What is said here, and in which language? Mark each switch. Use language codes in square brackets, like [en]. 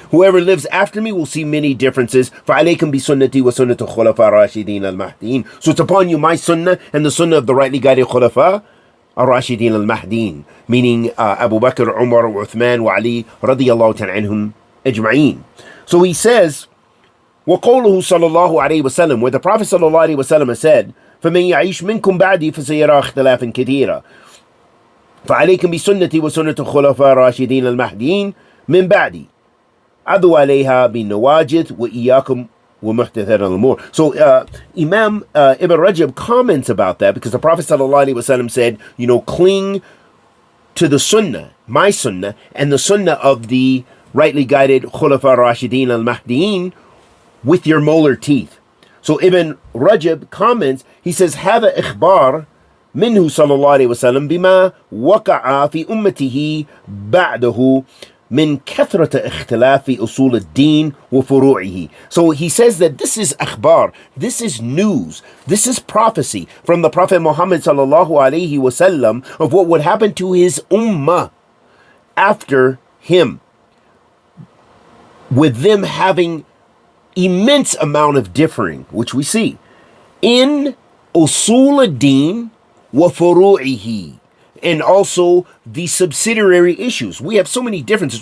[en] Whoever lives after me will see many differences. [ar] فَعَلَيْكُمْ بِسُنَّتِي وَسُنَّةِ الخُّلَفَاءِ الرَّاشِدِينَ الْمَهْدِينَ. [en] So it's upon you my sunnah and the sunnah of the rightly guided khulafa [ar] الراشدين المهديين, [en] meaning Abu Bakr, Umar, Uthman, wa Ali [ar] radiyallahu ta'ala anhum ajma'een. [en] So he says, [ar] وقوله صلى الله عليه وسلم, [en] where the Prophet [ar] صلى الله عليه وسلم [en] has said, [ar] فمن يعيش منكم بعدي فسيرى اختلافا كثيرا فعليكم بسنتي وسنة الخلفاء الراشدين المهديين من بعدي عضوا عليها بالنواجذ وإياكم ومحدثات الأمور. [en] So Imam Ibn Rajab comments about that because the Prophet [ar] صلى الله عليه وسلم [en] said, cling to the sunnah, my sunnah, and the sunnah of the rightly guided khulafa rashidin al-mahdiin with your molar teeth. So Ibn Rajab comments, he says, [ar] هذا إخبار منه صلى الله عليه وسلم بما وقع في أمته بعده من كثرة اختلاف أصول الدين وفروعه. [en] So he says that this is akhbar, this is news, this is prophecy from the Prophet Muhammad sallallahu alaihi wasallam of what would happen to his ummah after him, with them having immense amount of differing, which we see in [ar] usul ad-din wa furu'ihi, [en] and also the subsidiary issues. We have so many differences.